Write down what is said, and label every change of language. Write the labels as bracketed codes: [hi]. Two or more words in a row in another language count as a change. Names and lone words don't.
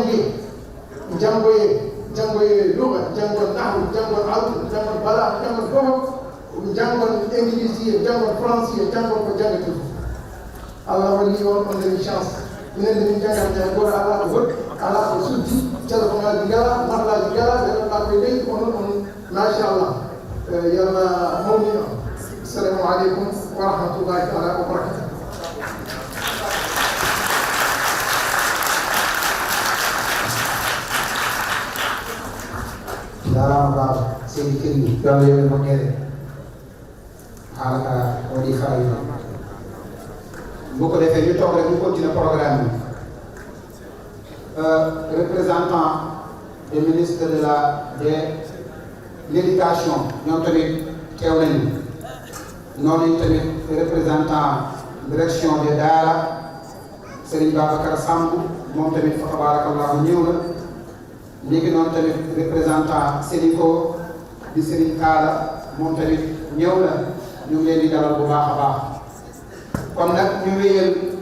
[ff] janngoye luga janngon nahwu janngon altu janngon bala janngon fof janngon église janngon français janngon ko jangate fof Allah walli on on dañi chance minen de min jangata jang goto ala ko woɗɗi ala ko suddi téléphone ngala mahlaji ngala ɓe ɗon ɗaɓɓe leydi onon on machallah yalla mawni on [ar] السلام عليكم ورحمة الله تعالى وبركاته [ff] jarama baba seydi kelli yo Allah yoɓe moƴƴere haala ka waɗi fayida [wo] bu ko defee ñu toog rek ñu continuer programme bi [fr] représentant des ministres de l'éducation [wo] ñoom tamit teew nañu noonu tamit [fr] représentant direction des daara [wo] Serigne Babacar Samb moom tamit fa tabarakallahu ñëw na léegi noonu tamit représentant Sénico di Serigne Kaala moom tamit ñëw na ñu ngi leen di dalal bu baax a baax kon nag ñu wéyal